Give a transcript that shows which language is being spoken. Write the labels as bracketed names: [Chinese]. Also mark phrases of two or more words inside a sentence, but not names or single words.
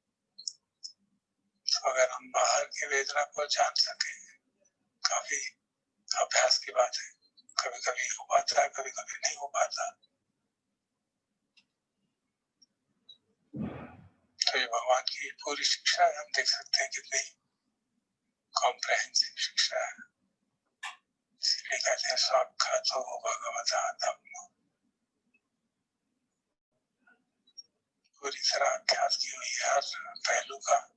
[Hindi] तो अगर हम बाहर की वेदना को जान सके, काफी अभ्यास की बात है, कभी कभी हो पाता है, कभी कभी नहीं हो पाता। तो ये भगवान की पूरी शिक्षा है, हम देख सकते हैं कितनी कॉम्प्रहेंसिव शिक्षा है। इसलिए कहते हैं [Pali] साक्षातो भगवता धम्मो, [Hindi] पूरी तरह अभ्यास की हुई है हर पहलू का।